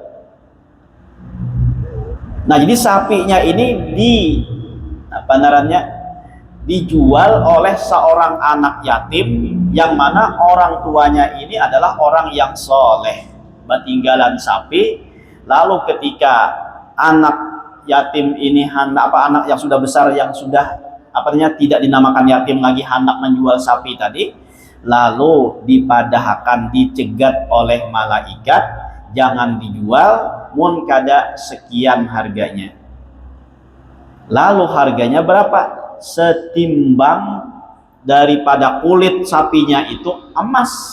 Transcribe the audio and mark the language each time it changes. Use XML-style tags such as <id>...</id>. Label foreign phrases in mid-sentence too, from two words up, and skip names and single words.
<id>Nah, jadi sapinya ini dijual oleh seorang anak yatim yang mana orang tuanya ini adalah orang yang soleh, ketinggalan sapi. Lalu ketika anak yatim ini anak yang sudah besar, yang sudah tidak dinamakan yatim lagi, hendak menjual sapi tadi, lalu dipadahkan, dicegat oleh malaikat, jangan dijual, mun kada sekian harganya. Lalu harganya berapa? Setimbang daripada kulit sapinya itu emas.</id>